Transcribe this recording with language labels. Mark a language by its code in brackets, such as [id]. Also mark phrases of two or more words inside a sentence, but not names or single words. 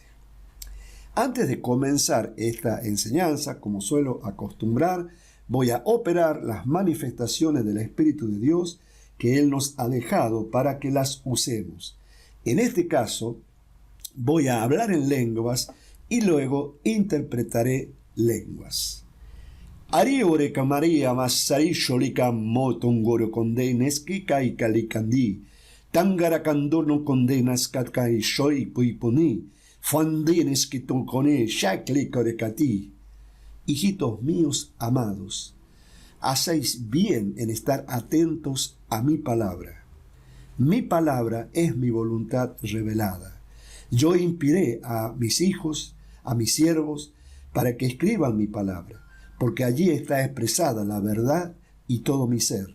[es] Antes de comenzar esta enseñanza, como suelo acostumbrar, voy a operar las manifestaciones del Espíritu de Dios que Él nos ha dejado para que las usemos. En este caso, voy a hablar en lenguas y luego interpretaré lenguas. Ari oreka Maria masari sholika motongoro kondenes kikai kalikandi tangara kandono kondenas katkai shoi puiponi fandenes kitokone shakli korekati. Hijitos míos amados, hacéis bien en estar atentos a mi palabra. Mi palabra es mi voluntad revelada. Yo inspiré a mis hijos, a mis siervos, para que escriban mi palabra, porque allí está expresada la verdad y todo mi ser.